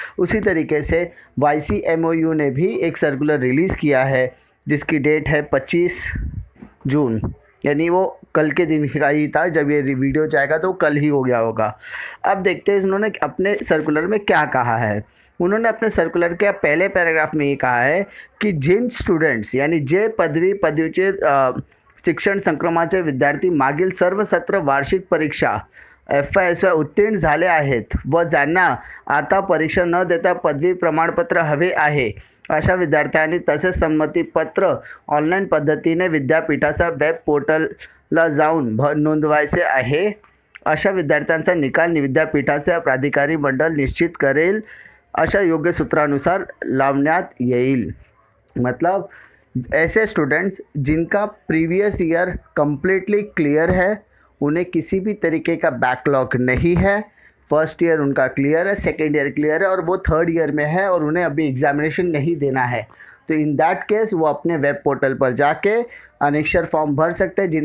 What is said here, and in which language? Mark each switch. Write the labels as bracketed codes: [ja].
[hi] उसी तरीके से YCMOU ने भी एक सर्कुलर रिलीज़ किया है जिसकी डेट है 25 जून, यानी वो कल के दिन का ही था। जब ये वीडियो जाएगा तो कल ही हो गया होगा। अब देखते हैं उन्होंने अपने सर्कुलर में क्या कहा है। उन्होंने अपने सर्कुलर के पहले पैराग्राफ में ये कहा है कि जिन स्टुडंट्स यानी [mr] जे पदवीचे शिक्षण संक्रमाचे विद्यार्थी मागील सर्व सत्र वार्षिक परीक्षा FYSY उत्तीर्ण झाले आहेत व ज्यांना आता परीक्षा न देता पदवी प्रमाणपत्र हवे आहे, अशा विद्यार्थ्यांनी तसेच संमतीपत्र ऑनलाईन पद्धतीने विद्यापीठाचा वेब पोर्टलला जाऊन नोंदवायचे आहे। अशा विद्यार्थ्यांचा निकाल विद्यापीठाचे प्राधिकारी मंडळ निश्चित करेल, अशा योग्य सूत्रानुसार लावण्यात येईल। [hi] मतलब ऐसे स्टूडेंट्स जिनका प्रीवियस ईयर कम्प्लीटली क्लियर है, उन्हें किसी भी तरीके का बैकलॉग नहीं है। फर्स्ट ईयर उनका क्लियर है, सेकेंड ईयर क्लियर है और वो थर्ड ईयर में है और उन्हें अभी एग्जामिनेशन नहीं देना है, तो [en] in that case [hi] वो अपने वेब पोर्टल पर जाके अनेक्षर फॉर्म भर सकते हैं।